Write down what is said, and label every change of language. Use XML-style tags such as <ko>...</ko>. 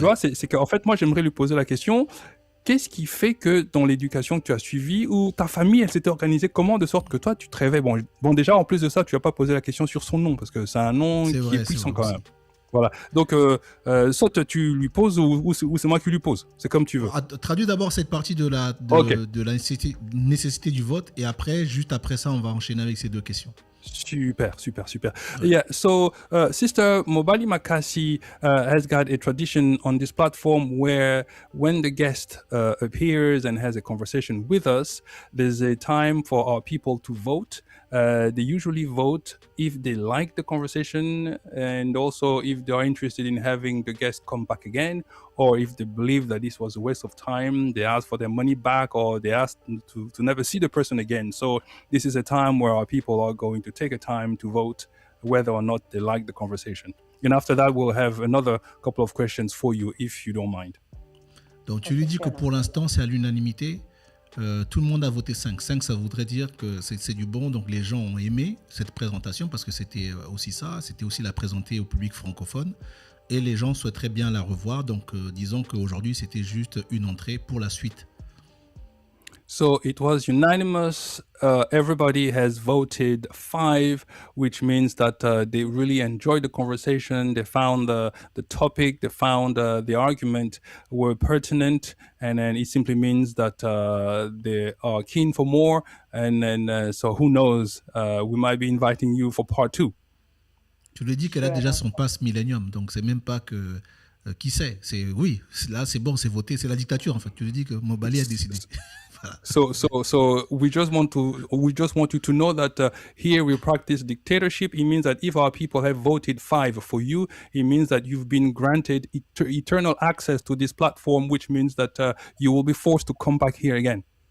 <fr>vois, c'est qu'en fait, moi, j'aimerais lui poser la question. Qu'est-ce qui fait que dans l'éducation que tu as suivie, ou ta famille, elle s'était organisée comment de sorte que toi, tu te réveilles bon, déjà, en plus de ça, tu vas pas poser la question sur son nom, parce que c'est un nom C'est qui vrai, est puissant c'est quand vrai même. Voilà. Donc, soit tu lui poses, ou c'est moi qui lui pose. C'est comme tu veux. Traduis d'abord cette partie de la Ok. nécessité du vote, et après, juste après ça, on va enchaîner avec ces 2 questions. Super, super, super. Yeah.</fr> <en>So, Sister Mobali Makasi has got a tradition on this platform where, when the guest appears and has a conversation with us, there's a time for our people to vote. They usually vote if they like the conversation, and also if they are interested in having the guest come back again, or if they believe that this was a waste of time, they ask for their money back, or they ask to never see the person again. So this is a time where our people are going to take a time to vote whether or not they like the conversation. And after that, we'll have another couple of questions for you, if you don't mind.</en> <fr>Donc tu lui dis que pour l'instant c'est à l'unanimité. Tout le monde a voté 5. 5, ça voudrait dire que c'est du bon. Donc les gens ont aimé cette présentation parce que c'était aussi ça. C'était aussi la présenter au public francophone. Et les gens souhaiteraient bien la revoir. Donc disons qu'aujourd'hui c'était juste une entrée pour la suite.</fr> <en>So it was unanimous. Everybody has voted 5, which means that they really enjoyed the conversation. They found the topic, they found the argument were pertinent, and then it simply means that they are keen for more. And then, so who knows, we might be inviting you for part 2.</en> <fr>Tu lui dis qu'elle a déjà son passe Millennium, donc c'est même pas que qui sait. C'est oui, là c'est bon, c'est voté, c'est la dictature en fait. Tu lui dis que Mobali a décidé. Voilà.</fr> <en>So we just want you to know that here we practice dictatorship. It means that if our people have voted 5 for you, it means that you've been granted eternal access to this platform, which means that you will be forced to come back here again.</en>